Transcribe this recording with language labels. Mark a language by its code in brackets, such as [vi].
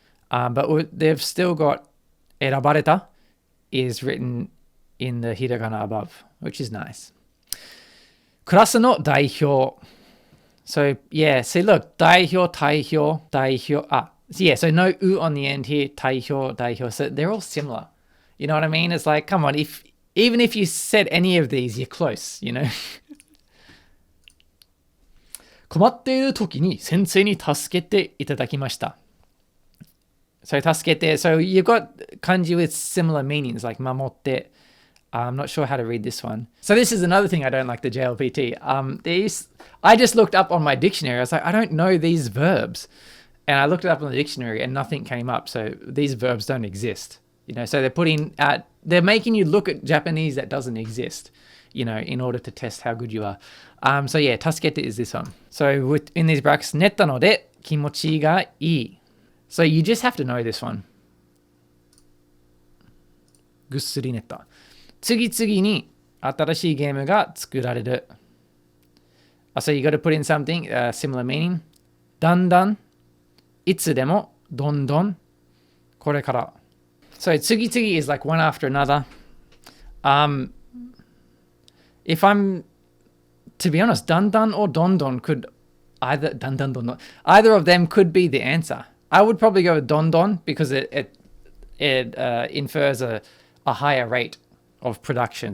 [en] But they've still got erabareta is written in the hiragana above, which is nice. [ja] クラスの代表 [en] So yeah, see look, 代表, 代表, 代表. So yeah, so no u on the end here, 代表, 代表. So they're all similar. You know what I mean? It's like, come on, even if you said any of these, you're close, you know? [ja] 困っている時に先生に助けていただきました。 [en] So 助けて, so you've got kanji with similar meanings like 守って. I'm not sure how to read this one. So this is another thing I don't like the JLPT. I just looked up on my dictionary. I was like, I don't know these verbs. And I looked it up on the dictionary and nothing came up. So these verbs don't exist. You know, so they're making you look at Japanese that doesn't exist, you know, in order to test how good you are. So yeah, 助けて is this one. So in these brackets, [ja] 寝たので気持ちがいい. [en] So you just have to know this one. [ja] ぐっすり寝た。次々に新しいゲームが作られる。 [en] So you got to put in something, similar meaning. [ja] だんだん、いつでも、どんどん、これから。 [en] So 次々 is like one after another. If I'm, to be honest, だんだん or どんどん could either, だんだんどんどん, either of them could be the answer. I would probably go with どんどん because it infers a higher rate of production.